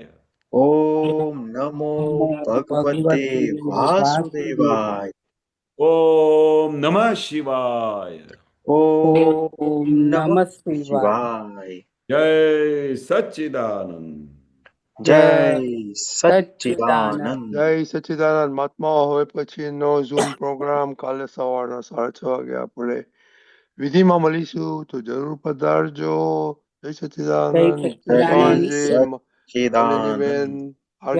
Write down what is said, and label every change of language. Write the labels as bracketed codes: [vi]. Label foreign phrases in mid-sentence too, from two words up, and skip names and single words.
[sa] ॐ नमो भगवते वासुदेवाय। ओम नमः शिवाय। ॐ नमः नमः शिवाय। शिवाय। [gu] जय सच्चिदानंद। जय સચ્ચિદાનંદ। સચ્ચિદાનંદ। જય સચ્ચિદાનંદ મહાત્માઓ. હવે પછીનો ઝૂમ પ્રોગ્રામ કાલે સવારના 6:30 વાગે આપણે વિધિમાં મળીશું, તો જરૂર પધારજો. જય જય સચ્ચિદાનંદ. જય સચ્ચિદાનંદ। ભવાનજી, સચ્ચિદાનંદ નલિનીબેન, જય